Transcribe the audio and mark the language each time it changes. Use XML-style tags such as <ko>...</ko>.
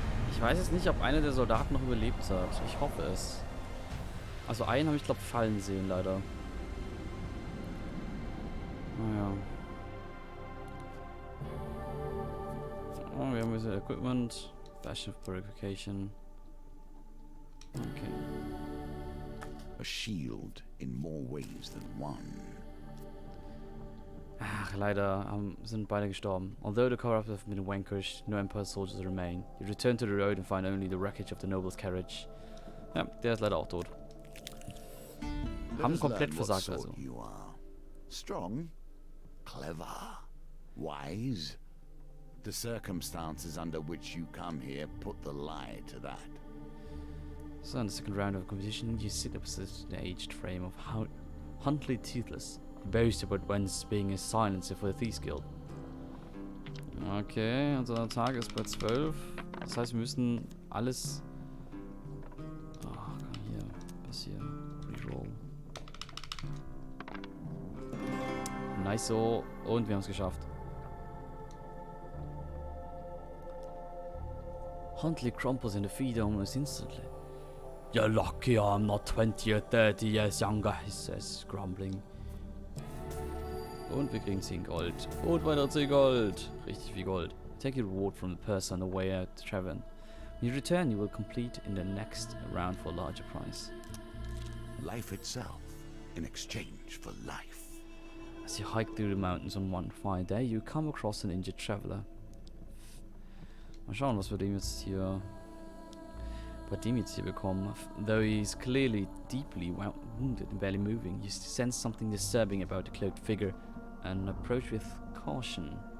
<de>Ich weiß jetzt nicht, ob einer der Soldaten noch überlebt hat. Ich hoffe es. Also einen habe ich glaube fallen sehen, leider. Naja. Oh, wir haben wieder Equipment.</de> <en>Fashion Purification. Okay. A shield in more ways than one.</en> <de>Ach, leider sind beide gestorben.</de> <en>Although the corrupt have been vanquished, no Empire soldiers remain. You return to the road and find only the wreckage of the noble's carriage.</en> <de>Ja, der ist leider auch tot. Haben komplett versagt also.</de> <en>You are strong, clever, wise. The circumstances under which you come here put the lie to that. So in the second round of competition, you sit opposite the aged frame of Huntley Toothless. He boasts about once being a silencer for the Thieves Guild.</en> <de>Okay, unser Tag ist bei 12. Das heißt, wir müssen alles... Ach, hier, was hier? Reroll. Nice so. Und wir haben es geschafft.</de> <en>Huntley crumples in the feed almost instantly. You're lucky I'm not 20 or 30 years younger, he says, grumbling.</en> <de>Und wir kriegen 10 Gold. Und weiter 10 Gold. Richtig viel Gold.</de> <en>Take your reward from the person on the way out to Tavern. When you return, you will complete in the next round for a larger prize. Life itself in exchange for life. As you hike through the mountains on one fine day, you come across an injured traveler.</en> <de>Mal schauen, was wir dem jetzt hier bekommen.</de> <en>Though he's clearly deeply wounded and barely moving, you sense something disturbing about the cloaked figure and approach with caution.</en>